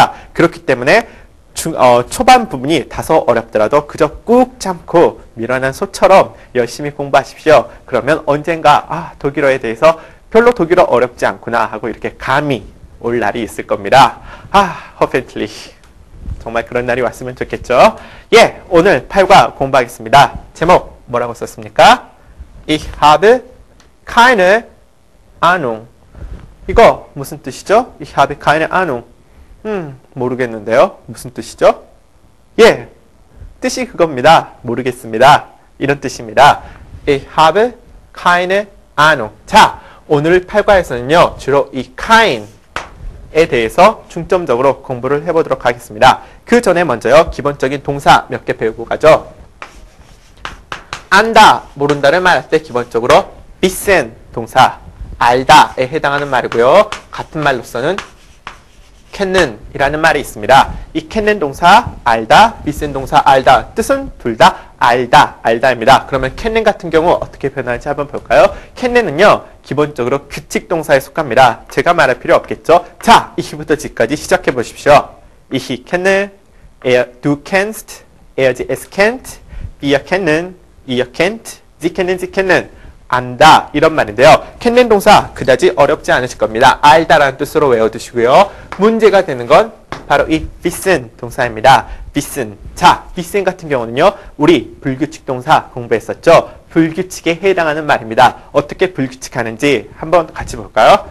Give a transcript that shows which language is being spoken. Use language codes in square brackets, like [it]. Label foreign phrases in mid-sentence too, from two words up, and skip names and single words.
[ko] 그렇기 때문에 초반 부분이 다소 어렵더라도 그저 꾹 참고 미련한 소처럼 열심히 공부하십시오. 그러면 언젠가 독일어에 대해서 별로 독일어 어렵지 않구나 하고 이렇게 감이 올 날이 있을 겁니다. hoffentlich. 정말 그런 날이 왔으면 좋겠죠. 예, 오늘 8과 공부하겠습니다. 제목 뭐라고 썼습니까? [de] Ich habe keine Ahnung. [ko] 이거 무슨 뜻이죠? [de] Ich habe keine Ahnung. [ko] 모르겠는데요. 무슨 뜻이죠? 예, 뜻이 그겁니다. 모르겠습니다. 이런 뜻입니다. [de] Ich habe keine Ahnung. [ko] 자, 오늘 8과에서는요, 주로 이 kind에 대해서 중점적으로 공부를 해보도록 하겠습니다. 그 전에 먼저요, 기본적인 동사 몇 개 배우고 가죠. 안다, 모른다를 말할 때 기본적으로 wissen 동사, 알다에 해당하는 말이고요. 같은 말로서는 kennen 이라는 말이 있습니다. 이 kennen 동사, 알다, wissen 동사, 알다. 뜻은 둘 다 알다입니다. 그러면 kennen 같은 경우 어떻게 변할지 한번 볼까요? kennen은요, 기본적으로 규칙 동사에 속합니다. 제가 말할 필요 없겠죠? 자, 이부터 지까지 시작해 보십시오. [de] Ich kenne, du kennst, es kennt, wir kennen, ihr kennt, sie kennen, sie kennen. [ko] 안다, 이런 말인데요. kennen 동사 그다지 어렵지 않으실 겁니다. 알다라는 뜻으로 외워두시고요. 문제가 되는 건 바로 이 wissen 동사입니다. wissen. 자, wissen 같은 경우는요, 우리 불규칙 동사 공부했었죠. 불규칙에 해당하는 말입니다. 어떻게 불규칙하는지 한번 같이 볼까요?